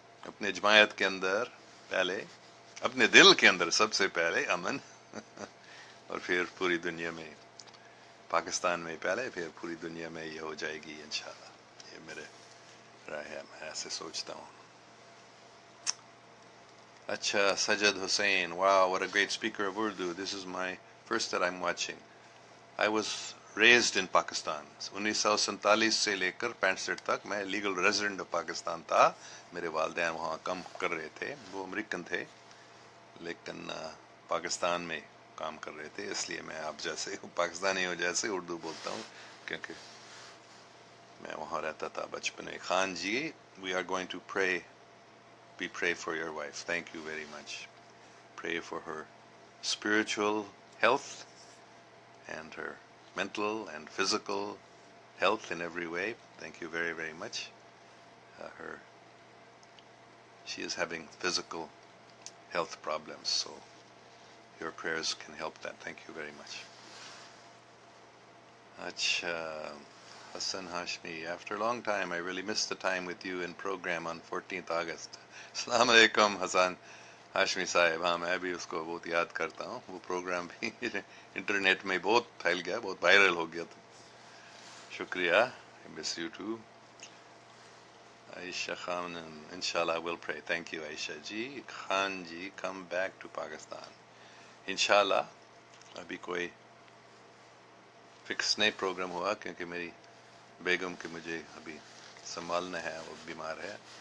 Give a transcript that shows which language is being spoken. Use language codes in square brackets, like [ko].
[ur] اپنے جماعت کے اندر، پہلے اپنے دل کے اندر سب سے پہلے امن، اور پھر پوری دنیا میں، پاکستان میں پہلے، پھر پوری دنیا میں یہ ہو جائے گی انشاءاللہ، یہ میرے رائے ہے، میں ایسے سوچتا ہوں۔ اچھا، سجد حسین، [en] wow, what a great speaker of Urdu. This is my first that I'm watching. I was raised in Pakistan. [ur] 1947 سے لے کر 65 تک میں لیگل ریزیڈنٹ آف پاکستان تھا، میرے والدین وہاں کام کر رہے تھے، وہ امریکن تھے، لیکن پاکستان میں کام کر رہے تھے، اس لیے میں آپ جیسے پاکستانی ہوں جیسے اردو بولتا ہوں، کیونکہ میں وہاں رہتا تھا بچپن میں۔ خان جی، [en] we are going to pray for your wife. Thank you very much. Pray for her spiritual health and her mental and physical health in every way. Thank you very, very much. She is having physical health problems, so your prayers can help that. Thank you very much. Acha, Hassan Hashmi, after a long time, I really missed the time with you in program on 14th August. [ur] Assalamu alaikum, Hassan Hashmi صاحب، ہاں میں بھی اس کو بہت یاد کرتا ہوں، وہ پروگرام بھی انٹرنیٹ میں بہت پھیل گیا، بہت وائرل ہو گیا تھا، شکریہ، [en] Miss you too. [ur] عائشہ خان، انشاءاللہ [en] will pray, thank you [ur] Aisha جی۔ Khan جی، [en] come back to Pakistan, [ur] انشاءاللہ، ابھی کوئی فکس نہیں پروگرام ہوا، کیونکہ میری بیگم کے مجھے ابھی سنبھالنا ہے، وہ بیمار ہے۔